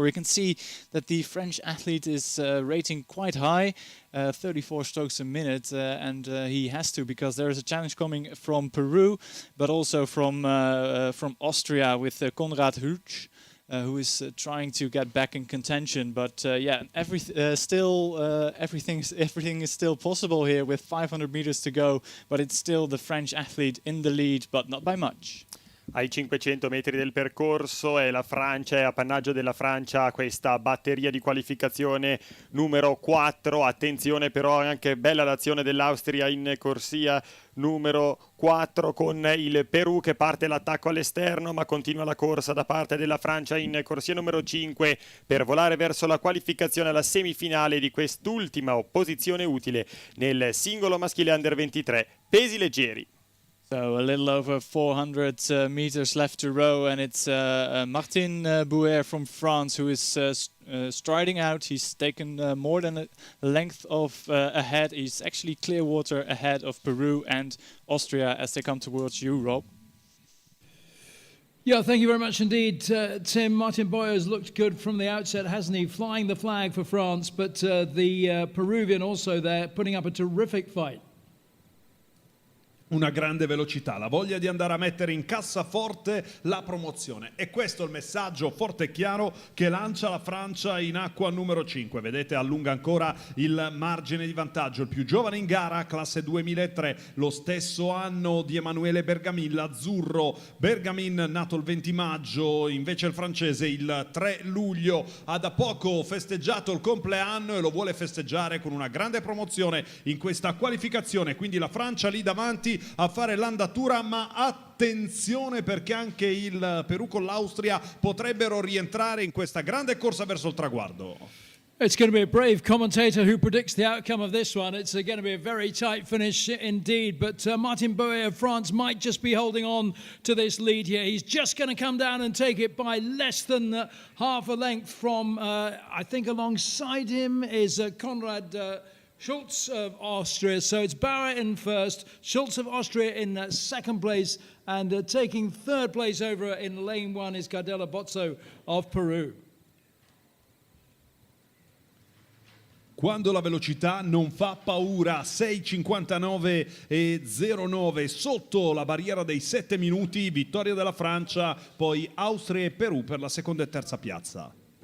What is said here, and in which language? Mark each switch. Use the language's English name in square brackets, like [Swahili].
[English] We can see that the French athlete is rating quite high, 34 strokes a minute, and he has to, because there is a challenge coming from Peru, but also from Austria with Konrad Hulch. Who is trying to get back in contention, but everything is still possible here with 500 meters to go. But it's still the French athlete in the lead, but not by much. [Italian] Ai 500 metri del percorso è la Francia, è appannaggio della Francia questa batteria di qualificazione numero 4. Attenzione però, anche bella l'azione dell'Austria in corsia numero 4 con il Perù che parte l'attacco all'esterno, ma continua la corsa da parte della Francia in corsia numero 5 per volare verso la qualificazione alla semifinale di quest'ultima posizione utile nel singolo maschile under 23 pesi leggeri. [English] So a little over 400 meters left to row, and it's Martin Bouer from France who is striding out. He's taken more than a length of ahead. He's actually clear water ahead of Peru and Austria as they come towards Europe. Yeah, thank you very much indeed, Tim. Martin Boyer's looked good from the outset, hasn't he? Flying the flag for France, but the Peruvian also there putting up a terrific fight. [Italian] Una grande velocità, la voglia di andare a mettere in cassaforte la promozione. E questo è il messaggio forte e chiaro che lancia la Francia in acqua numero 5. Vedete, allunga ancora il margine di vantaggio. Il più giovane in gara, classe 2003, lo stesso anno di Emanuele Bergamin, l'azzurro. Bergamin nato il 20 maggio, invece il francese il 3 luglio. Ha da poco festeggiato il compleanno e lo vuole festeggiare con una grande promozione in questa qualificazione. Quindi la Francia lì davanti a fare l'andatura, ma attenzione perché anche il Perù con l'Austria potrebbero rientrare in questa grande corsa verso il traguardo. [English] It's going to be a brave commentator who predicts the outcome of this one. It's going to be a very tight finish indeed, but Martin Boer of France might just be holding on to this lead here. He's just going to come down and take it by less than half a length from, I think alongside him is Konrad Schulz of Austria. So it's Bauer in first, Schulz of Austria in second place, and taking third place over in lane 1 is Gardella Bozzo of Peru. [Italian] Quando la velocità non fa paura, 6,59 e 09 sotto la barriera dei 7 minuti, vittoria della Francia, poi Austria e Perù per la seconda e terza piazza.